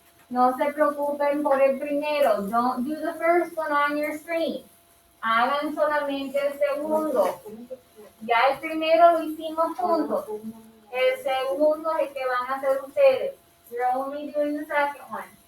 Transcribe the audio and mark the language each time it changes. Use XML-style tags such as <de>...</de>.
<es>No se preocupen por el primero.</es> <en>Don't do the first one on your screen.</en> <es>Hagan solamente el segundo. Ya el primero lo hicimos juntos. El segundo es el que van a hacer ustedes.</es> <en>You're only doing the second one.</en>